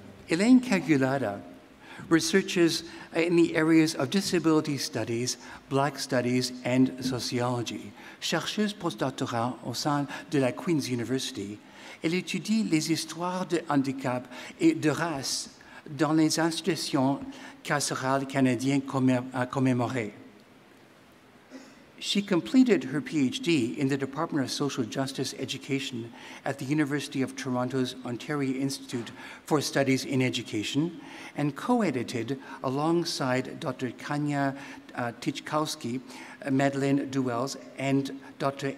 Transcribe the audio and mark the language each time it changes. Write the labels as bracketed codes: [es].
[en] Elaine Cagulada researches in the areas of disability studies, Black studies, and sociology. [fr] Chercheuse postdoctorale au sein de la Queen's University, elle étudie les histoires de handicap et de race dans les institutions carcérales canadiennes commémorées. [en] She completed her PhD in the Department of Social Justice Education at the University of Toronto's Ontario Institute for Studies in Education and co-edited alongside Dr. Kanya Tichkowski, Madeleine Duels, and Dr.